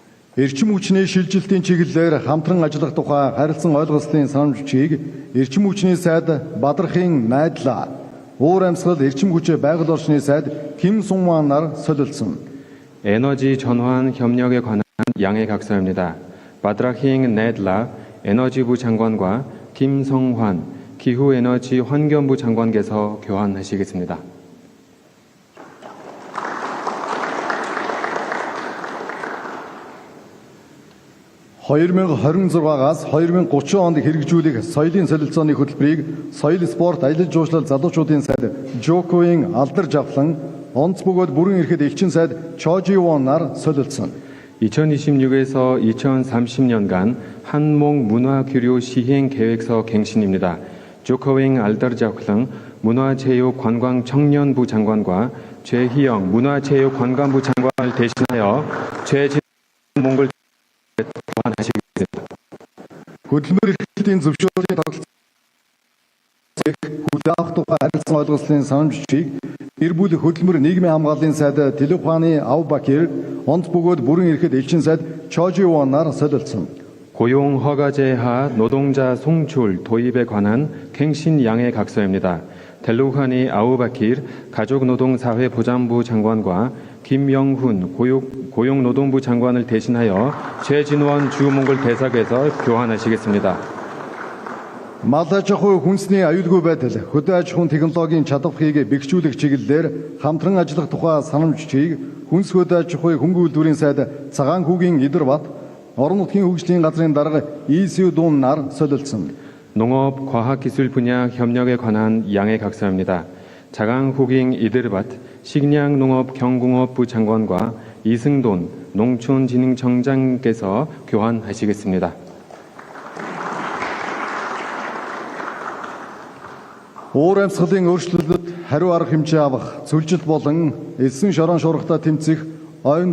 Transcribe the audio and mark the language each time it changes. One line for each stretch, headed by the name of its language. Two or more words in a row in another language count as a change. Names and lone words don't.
Mongolian: Эрчим хүчний шилжилтийн чиглэлээр хамтран ажиллах тухай харилцан ойлголцлын санамж бичгийг Эрчим хүчний сайд Бадрахын найдлаа уур амьсгал эрчим хүч байгаль орчны сайд Ким Сунванаар солилцсон.
Korean: 에너지 전환 협력에 관한 양해 각서입니다. 바드라힝 네들라 에너지부 장관과 김성환 기후에너지 환경부 장관께서 교환하시겠습니다.
Mongolian: (2026-аас 2030 онд хэрэгжүүлэх соёлын солилцооны хөтөлбөрийг соёл спорт аялал жуулчлал залуучуудын сайд Жоковын алдарж авлан онц бөгөөд бүрэн эрхэд элчин сайд Чоживонаар солилцсон.
Korean: 2026에서 2030년간 한몽 문화교류 시행 계획서 갱신입니다. 조커윙 알더자클릉 문화체육관광청년부 장관과 최희영 문화체육관광부 장관을 대신하여 최진 몽골 교환하시겠습니다.
Mongolian: Хөтөлбөр эрхлэлтийн зөвшөөрлийн тогтолцоог хүлээх тухай харилцан ойлголцлын санамж бичгийг гэр бүл хөтөлбөр нийгмийн хамгааллын сайд Телуханы Аубакир онц бөгөөд бүрэн эрхэд элчин сайд Чоживонаар солилцсон.
Korean: 고용 허가제하 노동자 송출 도입에 관한 갱신 양해 각서입니다. 델루하니 아우바킬 가족노동사회보장부 장관과 김영훈 고용노동부 장관을 대신하여 최진원 주몽골 대사께서 교환하시겠습니다.
Mongolian: Мал аж ахуй хүнсний аюулгүй байдал, хөдөө аж ахуйн технологийн чадварыг бэхжүүлэх чиглэлээр хамтран ажиллах тухай санамж бичгийг хүнс хөдөө аж ахуй хөнгөн үйлдвэрийн сайд Цагаан хүүгийн Идэрбат, орон нутгийн хөгжлийн газрын дарга 이수돈аар солилцсон.
Korean: 농업 과학기술 분야 협력에 관한 양해 각서입니다. 자강후깅 이드르밭 식량농업경공업부 장관과 이승돈 농촌진흥청장께서 교환하시겠습니다.
Mongolian: Уур амьсгалын өөрчлөлтөд хариу арга хэмжээ авах, зөвлөлт болон элсэн шорон шуургатай тэмцэх, ойн